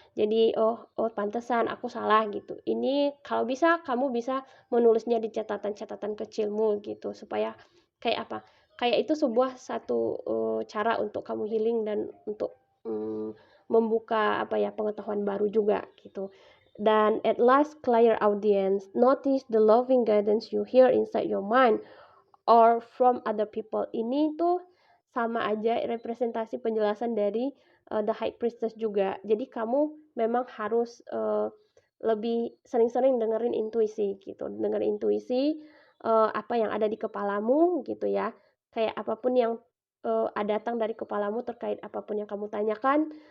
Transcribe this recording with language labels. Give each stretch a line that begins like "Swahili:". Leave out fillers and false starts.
Indonesian: Jadi oh pantesan aku salah gitu. Ini kalau bisa kamu bisa menulisnya di catatan-catatan kecilmu gitu, supaya kayak apa, kayak itu sebuah satu cara untuk kamu healing dan untuk membuka pengetahuan baru juga gitu.
English: Dan at last, clear audience, notice the loving guidance you hear inside your mind or from other people.
Indonesian: Ini tuh sama aja representasi penjelasan dari The High Priestess juga. Jadi kamu memang harus lebih sering-sering dengerin intuisi gitu. Dengerin intuisi, apa yang ada di kepalamu gitu ya. Kayak apapun yang datang dari kepalamu terkait apapun yang kamu tanyakan.